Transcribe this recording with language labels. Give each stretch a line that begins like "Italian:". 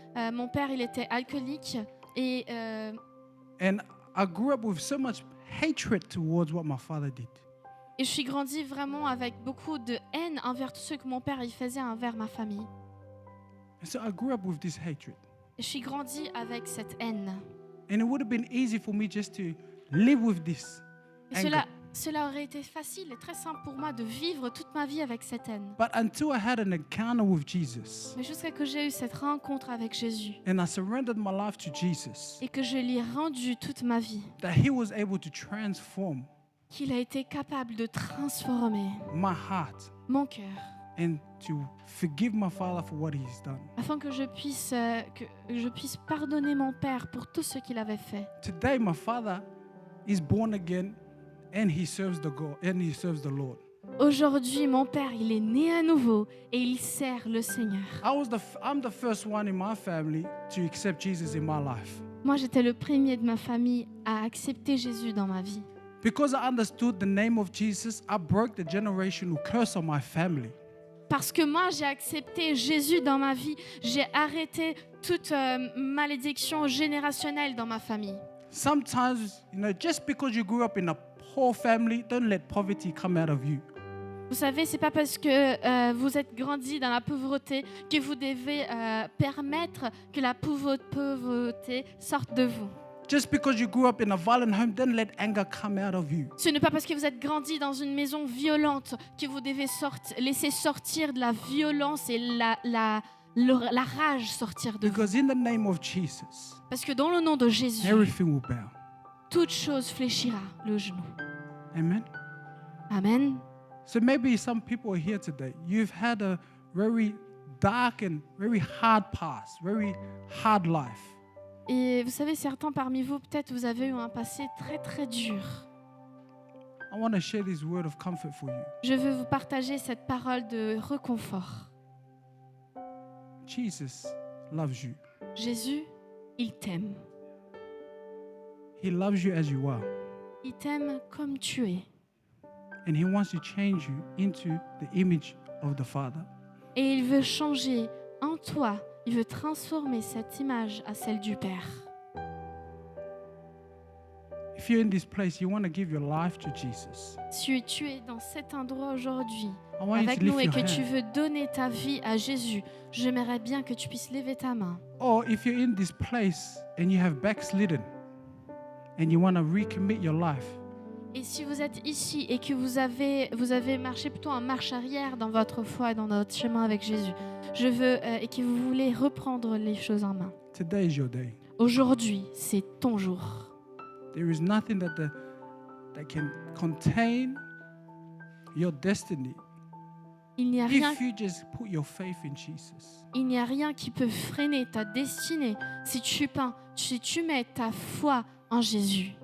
French: Mon père, il était alcoolique et
English: And I grew up with so much hatred towards what my father did.
French: je suis grandie vraiment avec beaucoup de haine envers tout ce que mon père il faisait envers ma famille.
English: And so I grew up with this hatred.
French: Et je suis grandie avec cette haine.
English: And it would have been easy for me just to live with this
French: Et
English: anger.
French: cela aurait été facile et très simple pour moi de vivre toute ma vie avec cette haine.
English: But until I had an encounter with Jesus
French: Mais jusqu'à que j'ai eu cette rencontre avec Jésus
English: and I surrendered my life to Jesus,
French: et que je lui ai rendu toute ma vie,
English: that he was able to transform
French: qu'il a été capable de transformer
English: my heart
French: mon cœur
English: and to forgive my father for what he's done.
French: afin que je puisse pardonner mon père pour tout ce qu'il avait fait.
English: Today my father is born again and he serves the God and he serves the Lord.
French: Aujourd'hui, mon père, il est né à nouveau et il sert le Seigneur.
English: I'm the first one in my family to accept Jesus in my life.
French: Moi, j'étais le premier de ma famille à accepter Jésus dans ma vie.
English: Because I understood the name of Jesus, I broke the generational curse on my family.
French: Parce que moi, j'ai accepté Jésus dans ma vie. J'ai arrêté toute malédiction générationnelle dans ma famille.
English: Sometimes, just because you grew up in a poor family, don't let poverty come out of you.
French: Vous savez, c'est pas parce que vous êtes grandi dans la pauvreté que vous devez permettre que la pauvreté sorte de vous.
English: Just because you grew up in a violent home, don't let anger come out of you.
French: Ce n'est pas parce que vous êtes grandi dans une maison violente que vous devez laisser sortir de la violence et la rage sortir de vous.
English: Because in the name of Jesus,
French: Parce que dans le nom de Jésus,
English: everything will bow.
French: toute chose fléchira le genou.
English: Amen.
French: Amen.
English: So maybe some people are here today. You've had a very dark and very hard past, very hard life.
French: Et vous savez, certains parmi vous, peut-être vous avez eu un passé très très dur.
English: I want to share this word of comfort for you.
French: Je veux vous partager cette parole de réconfort.
English: Jesus loves you.
French: Jésus, il t'aime.
English: He loves you as you are.
French: Il t'aime comme tu es.
English: And he wants to change you into the image of the Father.
French: Et il veut changer en toi. Il veut transformer cette image à celle du Père.
English: If you're in this place, you want to give your life to Jesus.
French: Si tu es dans cet endroit aujourd'hui
English: I want you
French: avec
English: to
French: nous
English: lift
French: et
English: your
French: que tu
English: hand.
French: veux donner ta vie à Jésus, j'aimerais bien que tu puisses lever ta main.
English: Or if you're in this place and you have backslidden and you want to recommit your life,
French: Et si vous êtes ici et que vous avez marché plutôt en marche arrière dans votre foi et dans notre chemin avec Jésus, je veux et que vous voulez reprendre les choses en main.
English: today is your day.
French: Aujourd'hui, c'est ton jour.
English: There is nothing that can contain your destiny
French: Il n'y a rien,
English: if you just put your faith in Jesus.
French: il n'y a rien qui peut freiner ta destinée si tu mets ta foi en Jésus.